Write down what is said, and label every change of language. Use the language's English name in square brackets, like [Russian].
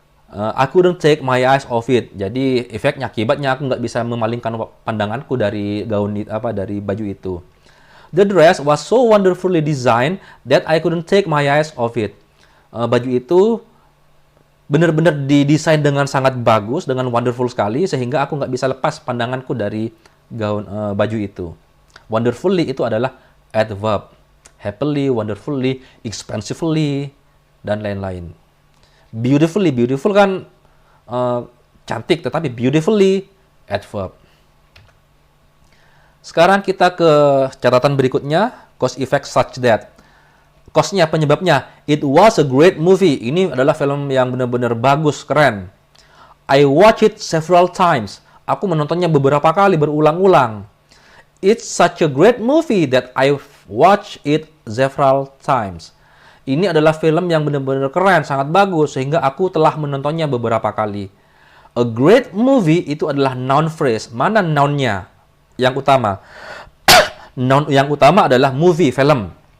[English] I couldn't take my eyes off it. [Indonesian] Jadi efeknya, akibatnya aku nggak bisa memalingkan pandanganku dari dari baju itu. [English] The dress was so wonderfully designed that I couldn't take my eyes off it. [Indonesian] Baju itu benar-benar didesain dengan sangat bagus, dengan wonderful sekali, sehingga aku nggak bisa lepas pandanganku dari baju itu. Wonderfully itu adalah adverb. Happily, wonderfully, expensively, dan lain-lain. Beautifully, beautiful kan cantik, tetapi beautifully adverb. Sekarang kita ke catatan berikutnya, cause effect such that. Cause-nya, penyebabnya, [English] it was a great movie. [Indonesian] Ini adalah film yang benar-benar bagus, keren. [English] I watched it several times. [Indonesian] Aku menontonnya beberapa kali, berulang-ulang. [English] It's such a great movie that I watched it several times. [Indonesian] Ini adalah film yang benar-benar keren, sangat bagus, sehingga aku telah menontonnya beberapa kali. [English] A great movie [Indonesian] itu adalah noun phrase. Mana noun-nya yang utama? Noun yang utama adalah movie, film.